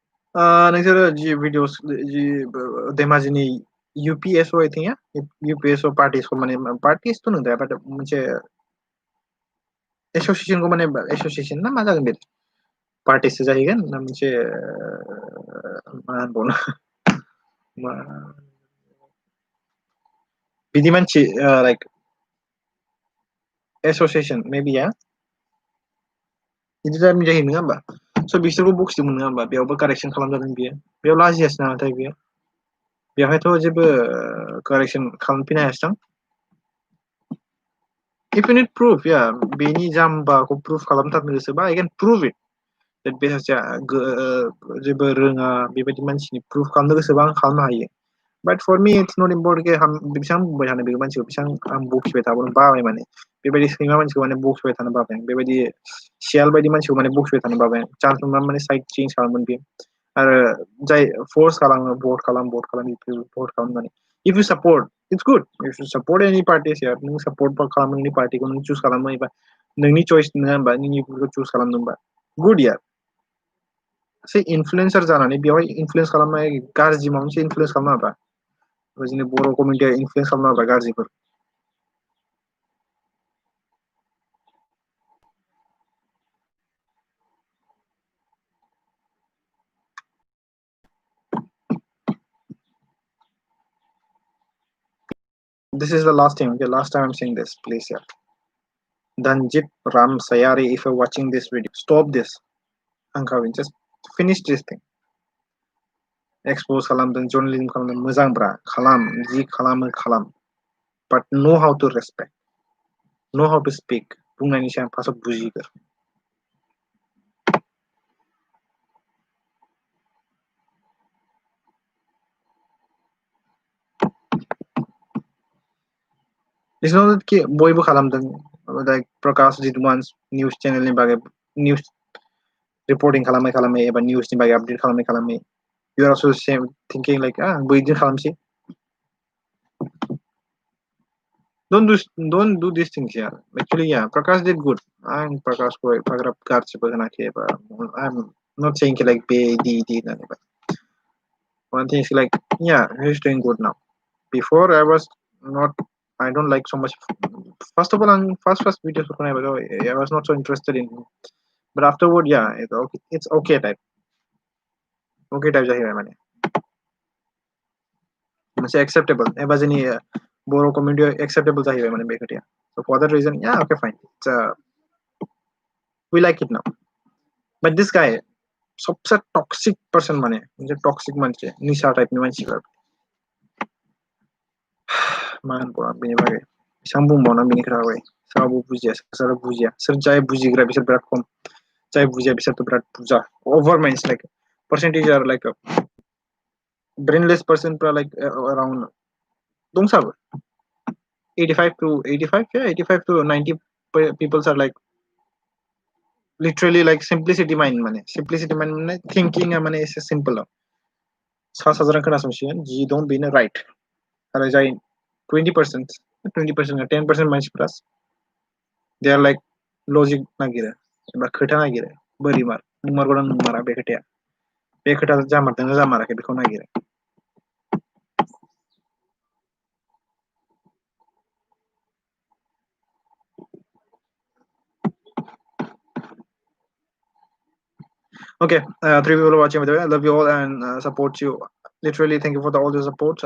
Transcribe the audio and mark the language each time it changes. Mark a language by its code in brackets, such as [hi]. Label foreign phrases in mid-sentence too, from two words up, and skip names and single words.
[brx] नोंसोरो जि भिडिअस जि धेमाजिनि UPSO [en] I think [brx] या UPSO पार्टिसखौ माने पार्टिसथ' नंद्राया बाट मोनसे एसोसिएशनखौ माने एसोसिएशन ना मा जागोन बे पार्टिसो जाहैगोन ना मोनसे मा होनबावनो मा बिदि मानसि लाइक एसोसिएशन मेबि या बिदि जाहैयो नङा होमबा स' बिसोरखौ बखिदोंमोन नङा होमबा बेयावबो कारेक्सन खालामजादों बियो बेयाव लाजियासै नामाथाय बियो बेवहायथ' जेबो कारेक्सन खालामफिननो हायासै [en] if you need proof yeah [brx] बेनि जाम्बाखौ प्रुफ खालामथारनो गोसोबा [en] I can prove it that [brx] बे सासेया जेबो रोङा बेबायदि मानसिनि प्रुफ खालामनो गोसोबा आं खालामनो हायो [en] but for me it's not important [brx] कि बेसेबां बुंबाय थानो बे मानसिखौ बेसेबां आं बखिबाय थाबानो बाबाय माने बेबायदि सैमा मानसिखौ माने बखिबाय थानो बाबाय बेबायदि सियाल बायदि मानसिखौ माने बखिबाय थानो बाबाय चान्स मोनबा माने साइड चेन्ज खालामगोन बेयो आरो जाय फर्स खालामो भट खालाम भट खालामनानै [en] if you support it's good if you support any parties [brx] यार नों support खालामो नोंनि पार्टिखौ नों चुज खालामो एबा नोंनि चॉइस नङा होमबा नोंनिखौ चुज खालामदोंबा गुड यार से इनफ्लुएन्सार जानानै बेवहाय इनफ्लुएन्स खालामनाय गाज्रि माबा मोनसे इनफ्लुएन्स खालामनो हाबा जोंनि बर' कमिउनिटिया इनफ्लुएन्स खालामनो हाबा गाज्रिफोर [en] this is the last time I'm saying this please yeah Danjit Ram Sayari if you're watching this video stop this Ankavin just finish this thing [brx] expose खालामदों journalism खालामदों मोजांब्रा खालाम जि खालामो खालाम [en] but know how to respect know how to speak [brx] बुंनायनि सिगां फार्स्टआव बुजिगोर [en] it's not that [brx] कि बयबो खालामदों like प्रकाश जितवान्स निउज चेनेलनि बागै निउज रिपर्टिं खालामै खालामै एबा निउसनि बागै आपडेट खालामै खालामै [en] you are also same thinking like [brx] आंबो बिदिनो खालामसै [en] don't do these things yeah actually yeah Prakash did good I'm Prakash को [brx] एफाग्राब गाज्रिबो होनाखै एबा [en] I'm not saying like be but one thing is like yeah he's doing good now before I was not I don't like so much first of all on first videos I was not so interested in him but afterward yeah it's [brx] okay type जाहैबाय माने मोनसे acceptable एबा जोंनि बर' community acceptable जाहैबाय माने बे खोथाया [en] so for that reason yeah okay fine we like it now but this guy [brx] सबसे [en] toxic person [brx] माने मोनसे toxic मानसि निसा टाइपनि मानसिफोर मा होनबावनो बेनि बागै बेसेबां बुंबावनो बेनि खोथाखौहाय रावबो बुजिया सोर बुजिया सोर जाय बुजिग्रा बिसोर बिराद खम जाय बुजिया बिसोरथ' बिराद बुरजा [en] over minds like percentage are like a brainless person like around दंसाबो 85 to 85 yeah 85 to 90 people are like literally like simplicity mind [brx] माने [en] simplicity mind [brx] माने thinking माने एसे simple सा साज्रां खोनासंसिगोन जि दं बेनो right आरो जाय 20% 10% मानसिफ्रा [en] they are like logic [brx] नागिरो एबा खोथा नागिरो बोरै मार नंमारगौना नंमारा बे खोथा जामारदोंना जामाराखै बेखौ नागिरो [en] okay 3 people are watching by the way I love you all and support you literally thank you for all the support